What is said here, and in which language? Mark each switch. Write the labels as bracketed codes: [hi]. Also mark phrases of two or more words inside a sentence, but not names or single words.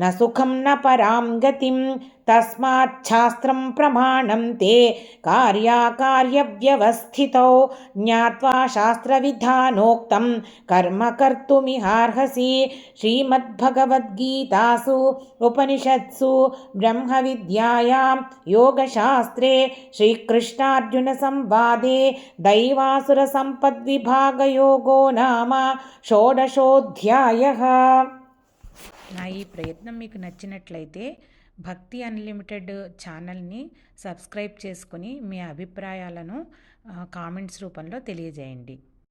[sa] सुखं न परां गतिं तस्माच्छास्त्रं प्रमाणं ते कार्याकार्यव्यवस्थितौ ज्ञात्वा शास्त्रविधानोक्तं कर्म कर्तुमिहार्हसि श्रीमद्भगवद्गीतासु उपनिषत्सु ब्रह्मविद्यायां योगशास्त्रे श्रीकृष्णार्जुनसंवादे दैवासुरसम्पद्विभागयोगो नाम షోడశోధ్యాయః. [te] నా ఈ ప్రయత్నం మీకు నచ్చినట్లయితే భక్తి అన్లిమిటెడ్ ఛానల్ని సబ్స్క్రైబ్ చేసుకుని మీ అభిప్రాయాలను కామెంట్స్ రూపంలో తెలియజేయండి.